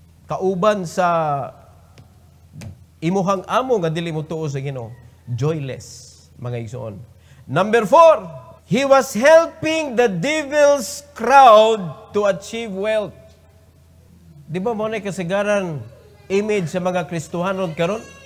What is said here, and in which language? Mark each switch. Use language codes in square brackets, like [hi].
[ceb] Kauban sa imuhang amo nga dili mutuo sa Ginoo. Joyless, mga igsoon. [en] Number 4, he was helping the devil's crowd to achieve wealth. [ceb] Di ba mo na kasagaran image sa mga Kristohanon karon?